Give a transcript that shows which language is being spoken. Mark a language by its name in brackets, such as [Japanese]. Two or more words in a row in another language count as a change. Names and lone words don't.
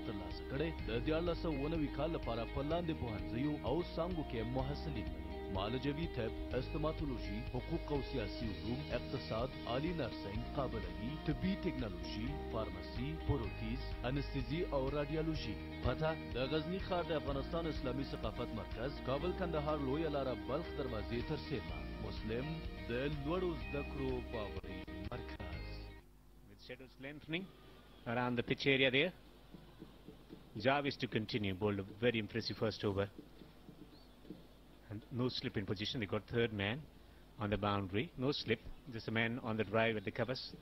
[Pashto] ترلاسه کړی د 1990 کال لپاره په لاندې پوهنځیو او څانګو کې محصلین لري: معالجوي طب، استوماتولوژي، حقوق او سیاسي علوم، اقتصاد، عالی نرسنګ، قابلګي، طبي ټکنالوژي، فارمسي، پروتیز، انستيزي او رادیولوژي. پته د غزنی ښار د افغانستان اسلامي ثقافت مرکز، کابل کندهار لویه لاره بلخ دروازې تر سیمه. مسلم د لوړو زده کړو باوري مرکز. [English] Shadows lengthening around the pitch area there. Jarvis to continue, bowled a very impressive first over. And no slip in position. They got third man on the boundary. No slip, just a man on the drive at the covers.